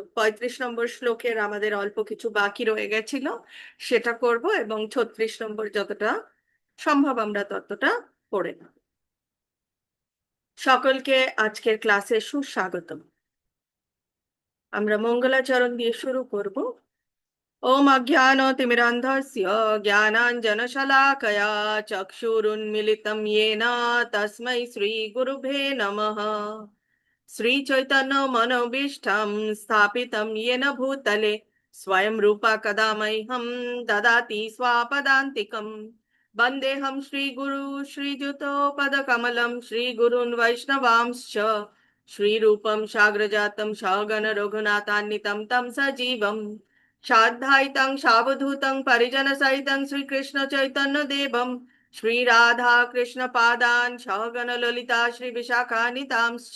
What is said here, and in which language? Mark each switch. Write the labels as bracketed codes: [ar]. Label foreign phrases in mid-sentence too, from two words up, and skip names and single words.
[bn] 35 নম্বর শ্লোকের আমাদের অল্প কিছু বাকি রয়ে গেছিল, সেটা করব এবং 36 নম্বর যতটা সম্ভব আমরা ততটা পড়ে নেব। সকলকে আজকের ক্লাসে সুস্বাগতম। আমরা মঙ্গলাচরণ দিয়ে শুরু করব। [sa] ওম অজ্ঞানতিমিরান্ধস্য জ্ঞানাঞ্জনশলাকয়া চক্ষুরুন্মিলিतं येन তস্मै শ্রীগুরুভে নমঃ। श्रीचैतन्यमनोभीष्टं स्थापितं येन भूतले स्वयं रूपा कदा मह्यं ददाति स्वापदान्तिकम्। वन्देऽहं श्रीगुरु श्रीयुतपदकमलं श्रीगुरून् वैष्णवांश्च श्रीरूपं साग्रजातं सहगण रघुनाथान्वितं तं सजीवम् साद्वैतं सावधूतं परिजनसहितं श्रीकृष्णचैतन्यदेवं श्रीराधा कृष्णपादान् सहगण ललिता श्रीविशाखान्वितांश्च।